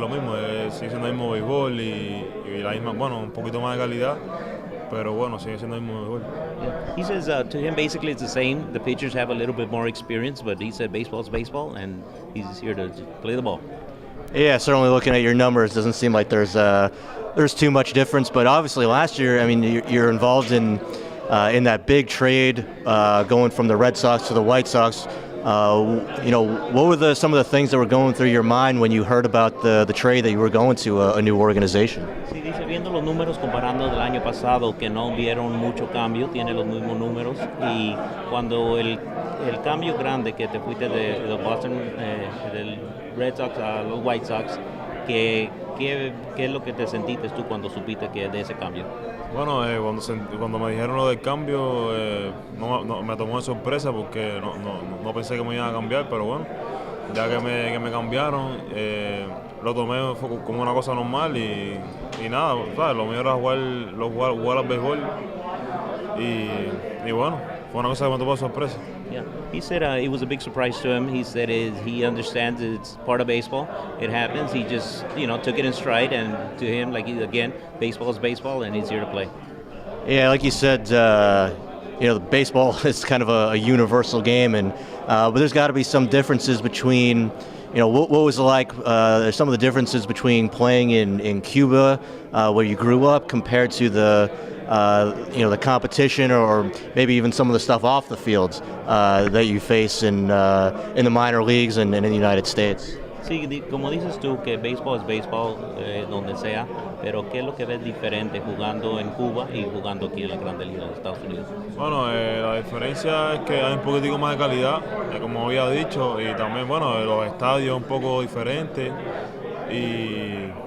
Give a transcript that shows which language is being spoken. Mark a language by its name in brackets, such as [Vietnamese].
[Spanish] Lo mismo, sigue siendo el mismo béisbol y la misma, bueno, un poquito más de calidad. Pero bueno, sigue siendo el mismo béisbol. [English] Yeah. He says to him basically it's the same. The pitchers have a little bit more experience, but he said baseball is baseball, and he's here to play the ball. Yeah, certainly looking at your numbers, doesn't seem like there's too much difference. But obviously, last year, I mean, you're involved in that big trade going from the Red Sox to the White Sox. What were some of the things that were going through your mind when you heard about the trade that you were going to a new organization? [Spanish] Sí, dice, viendo los números comparando del año pasado, que no vieron mucho cambio, tiene los mismos números, y cuando el cambio grande que te fuiste de Boston, del Red Sox a los White Sox, ¿qué es lo que te sentiste tú cuando supiste que de ese cambio? Bueno, cuando me dijeron lo del cambio, me tomó de sorpresa porque no pensé que me iban a cambiar, pero bueno, ya que me cambiaron, lo tomé como una cosa normal y nada, ¿sabes? Lo mío era jugar al béisbol y bueno, fue una cosa que me tomó de sorpresa. [English] Yeah, he said it was a big surprise to him. He said he understands it's part of baseball. It happens. He just took it in stride, and to him, again, baseball is baseball, and he's here to play. Yeah, like you said, the baseball is kind of a universal game, and but there's got to be some differences between. What was it like? There's some of the differences between playing in Cuba, where you grew up, compared to the competition, or maybe even some of the stuff off the fields that you face in the minor leagues and in the United States. [Spanish] Sí, como dices tú, que béisbol es béisbol donde sea, pero ¿qué es lo que ves diferente jugando en Cuba y jugando aquí en la Grande Liga de Estados Unidos? Bueno, la diferencia es que hay un poquitico más de calidad, como había dicho, y también, los estadios un poco diferentes y...